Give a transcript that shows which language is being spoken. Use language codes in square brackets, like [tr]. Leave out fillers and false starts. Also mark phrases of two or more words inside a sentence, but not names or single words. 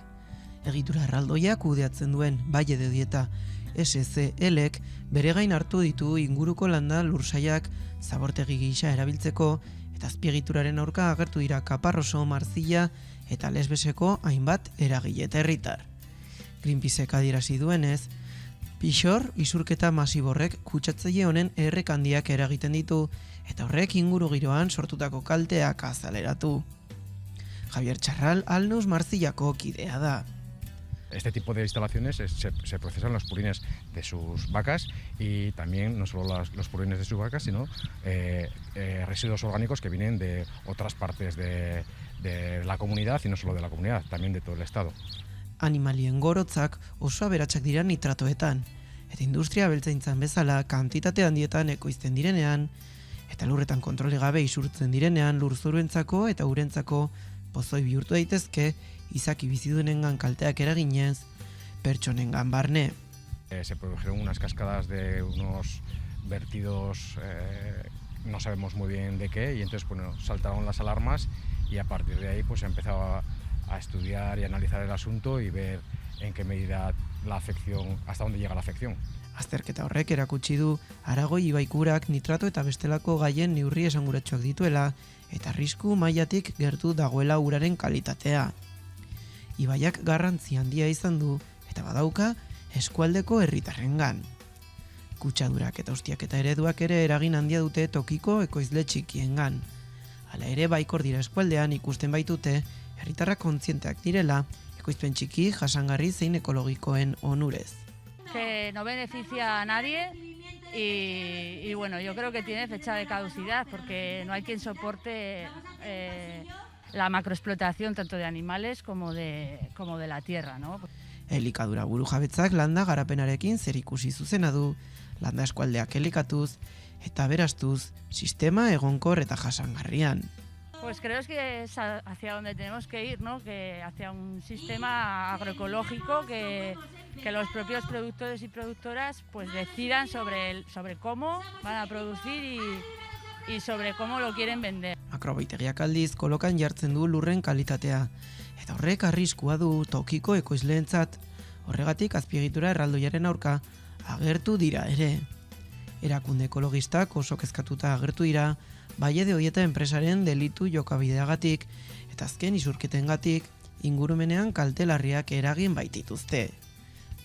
[eu] Egitura erraldoiak kudeatzen duen Valle de Dieta SCL-ek bere gain hartu ditu inguruko landa lursaiak zabortegi gisa erabiltzeko eta azpiegituraren aurka agertu dira Kaparroso, Martzilla eta Lesbeseko hainbat eragile eta herritar. Greenpeacek adierazi duenez, pixor isurketa masiborrek kutsatzaile honen errek handiak eragiten ditu eta horrek inguru giroan sortutako kalteak azaleratu. Javier Charral Alnus Martzillako kidea da. [es] Este tipo de instalaciones se procesan los purines de sus vacas y también no solo los purines de sus vacas, sino residuos orgánicos que vienen de otras partes de la comunidad y no solo de la comunidad, también de todo el estado. [eu] Animalien gorotzak oso aberatsak dira nitratoetan, eta industria abeltzaintzan bezala kantitate handietan ekoizten direnean, eta lurretan kontrole gabe isurtzen direnean lurzoruentzako eta urentzako pozoi bihurtu daitezke, izaki bizidunengan kalteak eraginez, pertsonengan barne. [es] Se produjeron unas cascadas de unos vertidos, no sabemos muy bien de qué, y entonces bueno, saltaron las alarmas y a partir de ahí pues se empezó a estudiar y analizar el asunto y ver en qué medida la afección, hasta dónde llega la afección. [eu] Azterketa horrek erakutsi du Aragoi ibaikurak nitrato eta bestelako gaien neurri esanguratsuak dituela eta arrisku mailatik gertu dagoela uraren kalitatea. Ibaiak garrantzi handia izan du eta badauka eskualdeko herritarrengan. Kutsadurak eta ustiak eta ereduak ere eragin handia dute tokiko ekoizle txikiengan. Hala ere baikor dira eskualdean ikusten baitute herritarrak kontzienteak direla ekoizpen txiki, jasangarri zein ekologikoen onurez. [es] Que no beneficia a nadie y bueno, yo creo que tiene fecha de caducidad porque no hay quien soporte la macroexplotación tanto de animales como de la tierra, ¿no? [eu] Elikadura burujabetzak landa garapenarekin zerikusi zuzena du, landa eskualdeak elikatuz eta beraztuz sistema egonkor eta jasangarrian. [es] Pues creo que es hacia donde tenemos que ir, ¿no? Que hacia un sistema agroecológico que los propios productores y productoras pues decidan sobre cómo van a producir y sobre cómo lo quieren vender. [eu] Makrobehitegiak aldiz kolokan jartzen du lurren kalitatea eta horrek arriskua du tokiko ekoizleentzat. Horregatik azpiegitura erraldoiaren aurka agertu dira ere. Erakunde ekologistak oso kezkatuta agertu dira Valle de Dieta enpresaren delitu jokabideagatik eta azken isurketengatik ingurumenean kalte larriak eragin baitituzte.